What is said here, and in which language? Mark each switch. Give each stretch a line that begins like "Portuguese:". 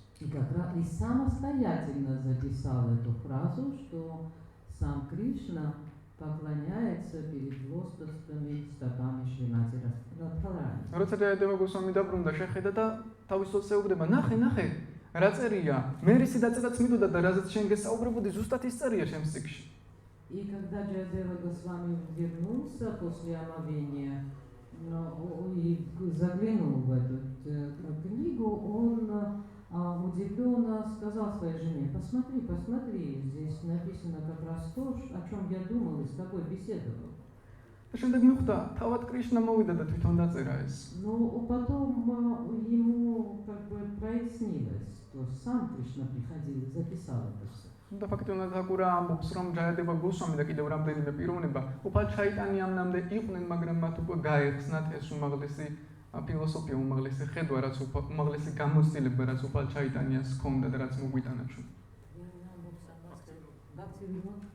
Russian: И как раз и самостоятельно записал эту фразу, что сам Кришна поклоняется перед лотосными стопами Шримати Радхарани.
Georgian: როცა ჯაიადევა გოსვამი დაბრუნდა, შეხედა და თავის ცოლს ეუბნება, ნახე, რა წერია? მე რისი დაწერაც მიდოდა და რაზეც შენ გესაუბრებოდი, ზუსტად ის წერია ჩემს წიგნში.
Russian: И когда Джаядева Госвами вернулся после омовения и заглянул в эту книгу, он удивленно сказал своей жене: посмотри, здесь написано как раз то, о чем я думал и с тобой беседовал.
Georgian: და შემდეგ მიხვდა, თავად კრიშნა მოვიდა და თვითონ დაწერა ეს.
Russian: Но потом ему как бы прояснилось, что сам Кришна приходил и записал это все.
Georgian: და ფაქტობრივად აკურა ამბობს, რომ ჯაიადევა გოსვამი და კიდევ რამდენიმე პიროვნება უფალ ჩაიტანიამამდე იყვნენ, მაგრამ მათ უკვე გაეხსნათ ეს უმაღლესი ფილოსოფია, უმაღლესი ხედვა, რაც უმაღლესი გამოცდილება, რაც უფალ ჩაიტანიას ჰქონდა და რაც მოგვიტანა ჩვენ.